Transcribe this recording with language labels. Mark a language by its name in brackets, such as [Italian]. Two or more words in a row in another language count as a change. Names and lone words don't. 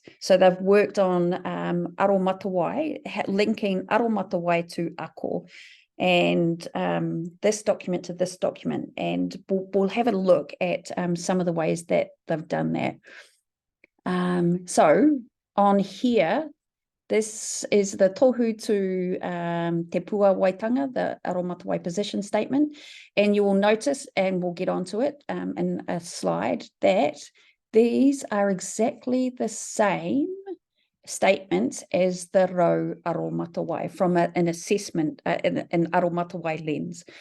[English] So they've worked on Aromatawai, linking Aromatawai to ako, and this document to this document. And we'll have a look at some of the ways that they've done that. So on here, this is the tohu to te pua waitanga, the Aromatawai position statement. And you will notice, and we'll get onto it in a slide, that these are exactly the same statements as the rau Aromatawai from an assessment, an Aromatawai lens.